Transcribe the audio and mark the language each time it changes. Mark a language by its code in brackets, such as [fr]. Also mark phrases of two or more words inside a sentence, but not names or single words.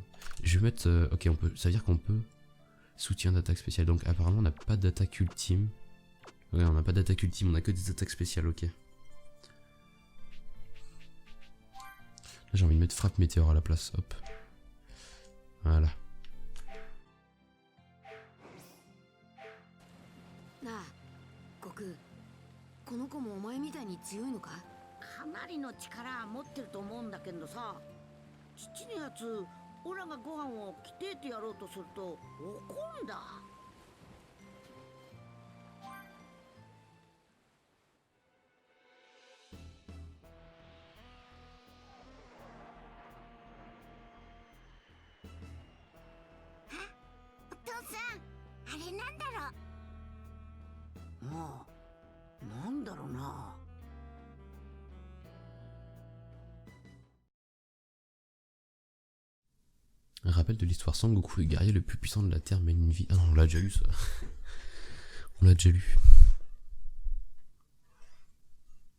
[fr] Je vais mettre... ok, on peut. Ça veut dire qu'on peut... Soutien d'attaque spéciale. Donc apparemment on n'a pas d'attaque ultime. Ouais, on n'a pas d'attaque ultime, on a que des attaques spéciales, ok. Là j'ai envie de mettre frappe météore à la place, hop. Voilà. [ja] Goku, この子もお前みたいに強いのか？かなりの力持ってると思うんだけどさ、父のやつ、オラがご飯を着てってやろうとすると怒んだ。お父さん、あれなんだろう。もう、なんだろうな。 [fr] Un rappel de l'histoire. Sangoku, le guerrier le plus puissant de la Terre, mène une vie... Ah non, on l'a déjà lu ça. On l'a déjà lu.